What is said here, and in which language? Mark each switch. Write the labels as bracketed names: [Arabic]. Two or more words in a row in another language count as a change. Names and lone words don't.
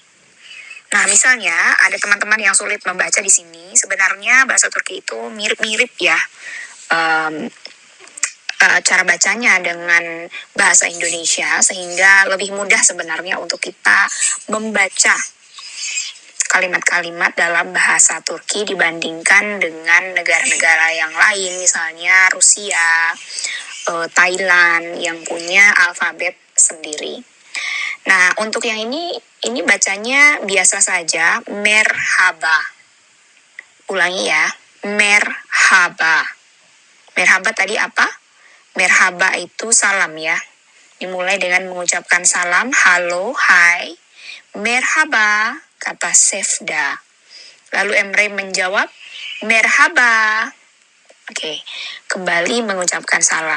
[Indonesian] Nah, misalnya ada teman-teman yang sulit membaca di sini, sebenarnya bahasa Turki itu mirip-mirip ya cara bacanya dengan bahasa Indonesia, sehingga lebih mudah sebenarnya untuk kita membaca kalimat-kalimat dalam bahasa Turki dibandingkan dengan negara-negara yang lain, misalnya Rusia, Thailand yang punya alfabet sendiri. Nah, untuk yang ini bacanya biasa saja, merhaba. Ulangi ya, merhaba. Merhaba tadi apa? Merhaba itu salam ya. Dimulai dengan mengucapkan salam, halo, hai, merhaba, kata Sefda. Lalu Emre menjawab, merhaba. Oke, kembali mengucapkan salam.